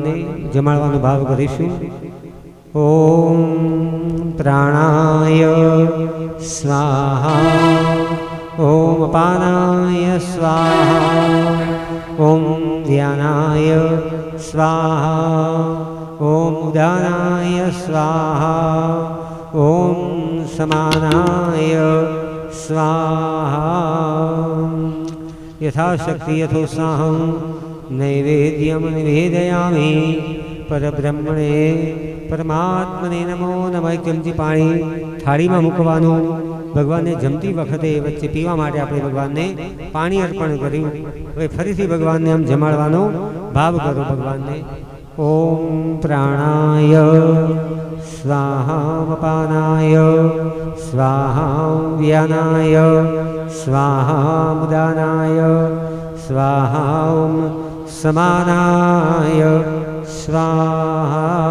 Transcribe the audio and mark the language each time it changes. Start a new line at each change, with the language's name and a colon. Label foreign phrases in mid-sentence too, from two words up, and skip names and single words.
Gujarati: ને જમાડવાનો ભાવ કરીશું
Sanskrit: ओम प्राणाय स्वाहा ओम अपानाय स्वाहा ओम ध्यानाय स्वाहा ओम उदानाय स्वाहा ओम समानाय स्वाहा यथाशक्ति यथोत्साहं नैवेद्यं निवेदयामि परब्रह्मणे परमात्मने नमो नमः
Gujarati: ચમચી પાણી थाळीમાં મૂકવાનું ભગવાનને જમતી વખતે વચ્ચે પીવા માટે આપણે ભગવાનને પાણી અર્પણ કર્યું હવે ફરીથી ભગવાનને આમ જમાડવાનો ભાવ કરો ભગવાનને
Sanskrit: ओम प्राणाय स्वाहा अपानाय स्वाहा व्यानाय स्वाहा उदानाय स्वाहा ओम समानाय स्वाहा